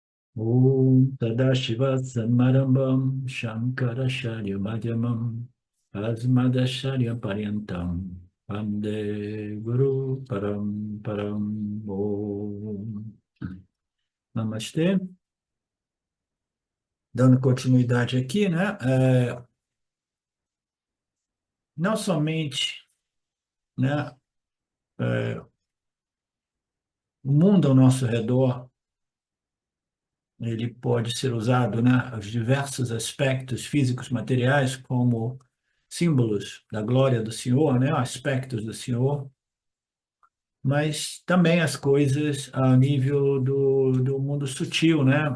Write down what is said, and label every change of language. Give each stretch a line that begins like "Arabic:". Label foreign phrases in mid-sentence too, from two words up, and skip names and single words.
Sanskrit: ओम् तदाशिव समारम्भं शङ्कराचार्य मध्यमम् अस्मदाचार्य पर्यन्तं वन्दे गुरु परम् ओम्.
Portuguese: Namastê. Dando continuidade aqui, né? Não somente, né, o mundo ao nosso redor, ele pode ser usado, né, os diversos aspectos físicos, materiais, como símbolos da glória do Senhor, né, aspectos do Senhor, mas também as coisas a nível do mundo sutil, né?